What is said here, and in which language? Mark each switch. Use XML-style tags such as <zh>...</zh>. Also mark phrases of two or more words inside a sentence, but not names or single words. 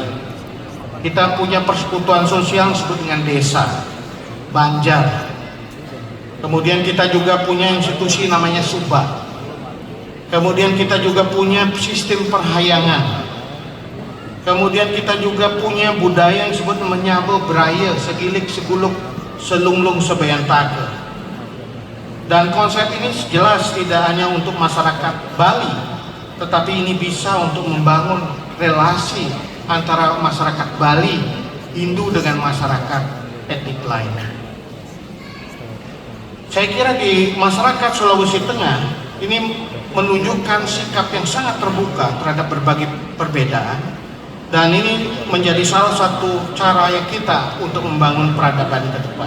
<id>Kita punya persekutuan sosial disebut dengan desa, Banjar. Kemudian kita juga punya institusi namanya Subak. Kemudian kita juga punya sistem perhayangan. Kemudian kita juga punya budaya yang disebut</id> <ban>menyabo beraya, segilik, seguluk, selunglung, sebayantake.</ban> <id>Dan konsep ini jelas tidak hanya untuk masyarakat Bali, tetapi ini bisa untuk membangun relasi antara masyarakat Bali, Hindu dengan masyarakat etnik lainnya. Saya kira di masyarakat Sulawesi Tengah ini menunjukkan sikap yang sangat terbuka terhadap berbagai perbedaan, dan ini menjadi salah satu cara yang kita untuk membangun peradaban ke depan.</id>